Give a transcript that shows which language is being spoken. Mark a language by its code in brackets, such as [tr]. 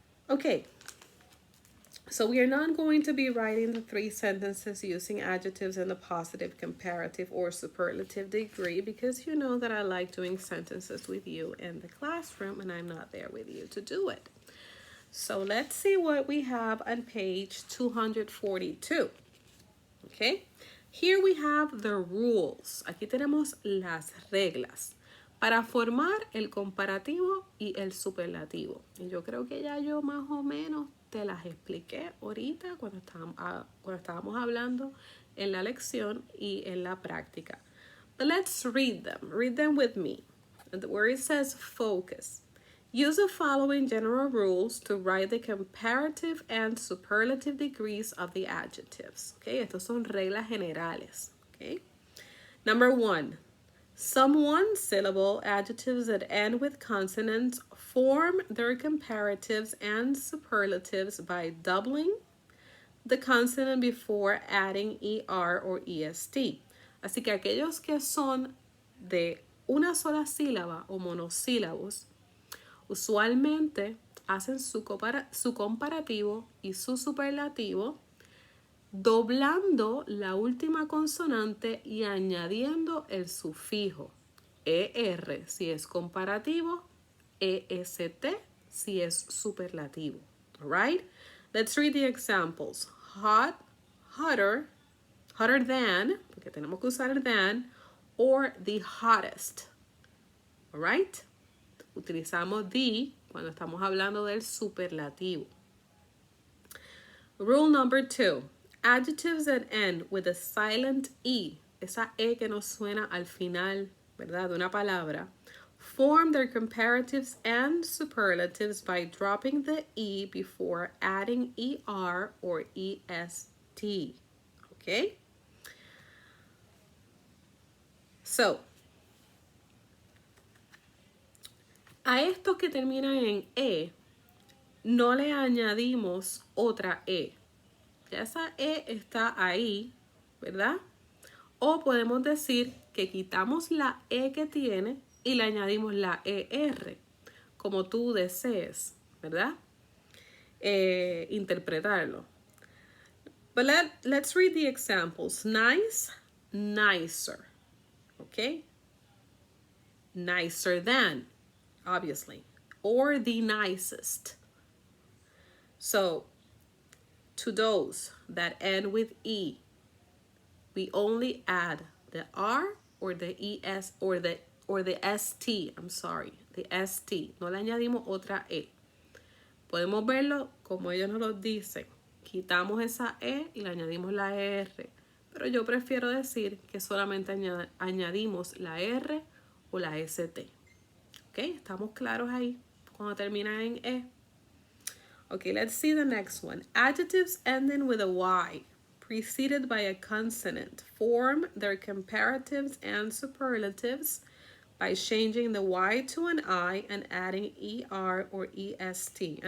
[en] Okay, so we are not going to be writing the three sentences using adjectives in the positive, comparative, or superlative degree because you know that I like doing sentences with you in the classroom and I'm not there with you to do it. So let's see what we have on page 242. Okay, here we have the rules. [es] Aquí tenemos las reglas para formar el comparativo y el superlativo. Y yo creo que ya yo más o menos te las expliqué ahorita cuando estábamos hablando en la lección y en la práctica. [en] But let's read them. Read them with me. Where it says focus. Use the following general rules to write the comparative and superlative degrees of the adjectives. [es] Okay, estos son reglas generales. [en] Okay. Number 1. Some one-syllable adjectives that end with consonants form their comparatives and superlatives by doubling the consonant before adding ER or EST. [es] Así que aquellos que son de una sola sílaba o monosílabos usualmente hacen su comparativo y su superlativo doblando la última consonante y añadiendo el sufijo ER si es comparativo, EST si es superlativo. [en] All right? Let's read the examples. Hot, hotter, hotter than, [es] porque tenemos que usar el than, [en] or the hottest. All right? [es] Utilizamos the cuando estamos hablando del superlativo. [en] Rule number 2. Adjectives that end with a silent E, [es] esa E que nos suena al final, ¿verdad? De una palabra, [en] form their comparatives and superlatives by dropping the E before adding ER or EST. Okay? [es] So, a estos que terminan en E, no le añadimos otra E. Ya esa E está ahí, ¿verdad? O podemos decir que quitamos la E que tiene y le añadimos la ER, como tú desees, ¿verdad? Interpretarlo. [en] But let's read the examples. Nice, nicer, okay? Nicer than, obviously, or the nicest. So, to those that end with E, we only add the R or the ES or the ST, I'm sorry, the ST. [es] No le añadimos otra E. Podemos verlo como ellos nos lo dicen. Quitamos esa E y le añadimos la R. Pero yo prefiero decir que solamente añadimos la R o la ST. ¿Ok? ¿Estamos claros ahí? Cuando termina en E. [en] Okay, let's see the next one. Adjectives ending with a Y, preceded by a consonant, form their comparatives and superlatives by changing the Y to an I and adding ER or EST.